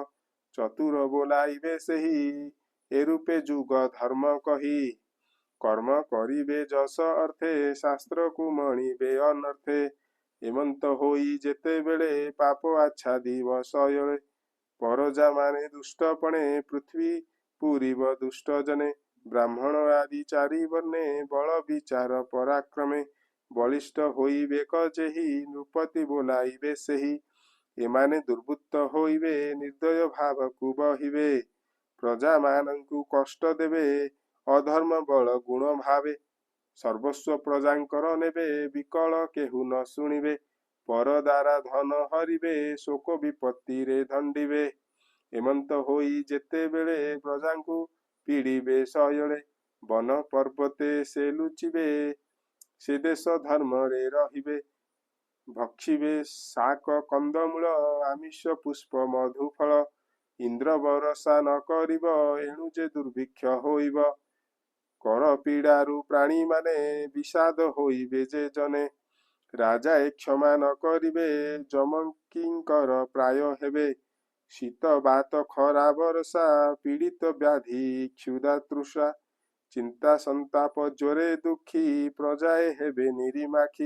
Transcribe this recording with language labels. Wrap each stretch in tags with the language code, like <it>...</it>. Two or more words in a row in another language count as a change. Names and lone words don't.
<or>ଚତୁର ବୋଲାଇବେ ସେହି, ଏରୂପେ ଯୁଗ ଧର୍ମ କହି। କର୍ମ କରିବେ ଯଶ ଅର୍ଥେ, ଶାସ୍ତ୍ର କୋ ମଣିବେ ଅନର୍ଥେ। ଏମନ୍ତ ହୋଇ ଯେତେ ବେଳେ, ପାପ ଆଚ୍ଛାଦିବ ସୟଳେ। ପରଜା ମାନେ ଦୁଷ୍ଟପଣେ, ପୃଥ୍ୱୀ ପୂରିବ ଦୁଷ୍ଟ ଜନେ। ବ୍ରାହ୍ମଣ ଆଦି ଚାରି ବର୍ଣ୍ଣେ, ବଳ ବିଚାର ପରାକ୍ରମେ। ବଳିଷ୍ଠ ହୋଇବେ କଜେହି, ନୃପତି ବୋଲାଇବେ ସେହି। ଏମାନେ ଦୁର୍ବୃତ୍ତ ହୋଇବେ, ନିର୍ଦ୍ଦୟ ଭାବ କୋ ବହିବେ। ପ୍ରଜା ମାନଙ୍କୁ କଷ୍ଟ ଦେବେ, ଅଧର୍ମ ବଳ ଗୁଣ ଭାବେ। ସର୍ବସ୍ୱ ପ୍ରଜାଙ୍କର ନେବେ, ବିକଳ କେହୁ ନ ଶୁଣିବେ। ପର ଦ୍ୱାରା ଧନ ହରିବେ, ଶୋକ ବିପତ୍ତି ରେ ଦଣ୍ଡିବେ। ଏମନ୍ତ ହୋଇ ଯେତେ ବେଳେ, ପ୍ରଜାଙ୍କୁ ପୀଡ଼ିବେ ସୟଳେ। ବନ ପର୍ବତେ ସେ ଲୁଚିବେ, ସେ ଦେଶ ଧର୍ମ ରେ ରହିବେ। ଭକ୍ଷିବେ ଶାକ କନ୍ଦମୂଳ, ଆମିଷ ପୁଷ୍ପ ମଧୁଫଳ। ଇନ୍ଦ୍ର ବର୍ଷା ନ କରିବ, ଏଣୁ ଯେ ଦୁର୍ଭିକ୍ଷ ହୋଇବ। କର ପୀଡ଼ାରୁ ପ୍ରାଣୀ ମାନେ, ବିଷାଦ ହୋଇବେ ଯେ ଜନେ। ରାଜାଏ କ୍ଷମା ନ କରିବେ ଯମକିଙ୍କର ପ୍ରାୟ ହେବେ। ଶୀତ ବାତ ଖରା ବରଷା ପୀଡ଼ିତ ବ୍ୟାଧି କ୍ଷୁଧା ତୃଷା ଚିନ୍ତା ସନ୍ତାପ ଜ୍ୱରେ ଦୁଃଖୀ ପ୍ରଜାଏ ହେବେ ନିରିମାଖି।</or>